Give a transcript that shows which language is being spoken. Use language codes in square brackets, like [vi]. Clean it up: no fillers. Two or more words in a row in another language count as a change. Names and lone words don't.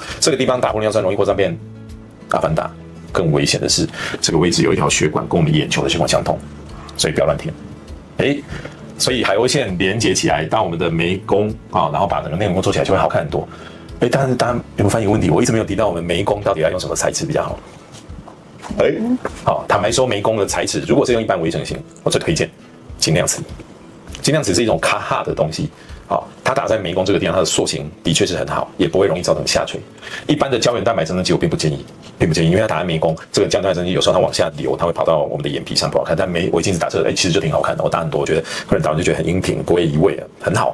[zh] 這個地方打玻尿酸容易擴散變阿凡達，更危險的是這個位置有一條血管跟我們眼球的血管相通，所以不要亂填。所以海鷗線連接起來到我們的眉弓啊，然後把整個內輪廓做起來就會好看很多。但是大家有没有發現一個問題？我一直沒有提到我們眉弓到底要用什麼材質比較好。好，坦白說，眉弓的材質如果是用一般微整形，我最推薦精亮瓷。精亮瓷是一種卡哈的東西。好，它打在眉弓這個地方，它的塑形的確是很好，也不會容易造成下垂。一般的膠原蛋白增生劑我並不建議，因為它打在眉弓，這個膠原蛋白增生劑有時候它往下流，它會跑到我們的眼皮上不好看。但微晶子打這其實就挺好看的，我打很多，我覺得客人打完就覺得很英挺，不會移位，很好。